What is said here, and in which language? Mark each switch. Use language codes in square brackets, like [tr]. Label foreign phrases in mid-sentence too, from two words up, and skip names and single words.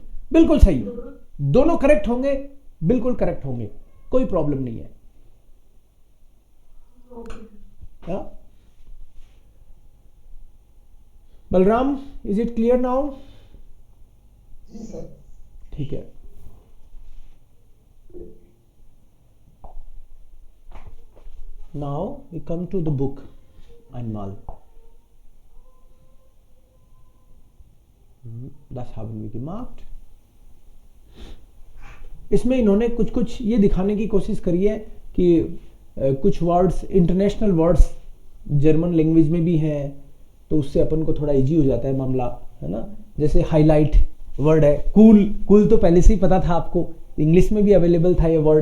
[hi] बिल्कुल सही, दोनों करेक्ट होंगे, बिल्कुल करेक्ट होंगे, कोई प्रॉब्लम नहीं है। [en] या? बलराम, is it clear now? [hi] ठीक है। [en] Now we come to the book einmal. [de] Das haben wir gemacht. [hi] इसमें इन्होंने कुछ ये दिखाने की कोशिश करी है कि कुछ वर्ड्स, [en] international words German language [hi] में भी हैं, तो उससे अपन को थोड़ा इजी हो जाता है मामला, है ना। जैसे हाईलाइट, वर्ड है। कूल, कूल तो पहले से ही पता था आपको, इंग्लिश में भी अवेलेबल था ये वर्ड।